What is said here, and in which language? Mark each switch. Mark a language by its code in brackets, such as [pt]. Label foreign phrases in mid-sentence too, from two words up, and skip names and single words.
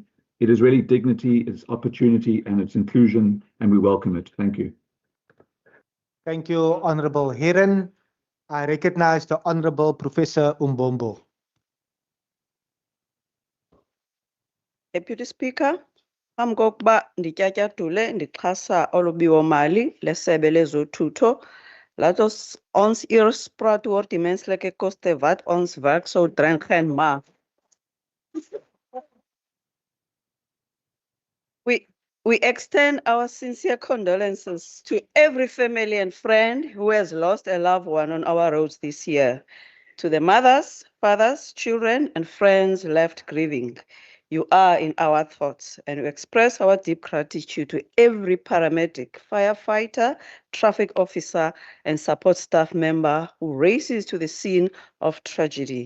[en] It is really dignity, it's opportunity, and it's inclusion, and we welcome it. Thank you. Thank you, Honourable Heron. I recognize the Honourable Professor Umbombo. Deputy Speaker, [xh] phambi kokuba ndityatyadule ndixhasa olubiwo-mali leSebe lezoThutho, [af] laat ons eers praat oor die menslike koste wat ons werk sou dreigen maak. [en] We extend our sincere condolences to every family and friend who has lost a loved one on our roads this year. To the mothers, fathers, children, and friends left grieving, you are in our thoughts, and we express our deep gratitude to every paramedic, firefighter, traffic officer, and support staff member who races to the scene of tragedy.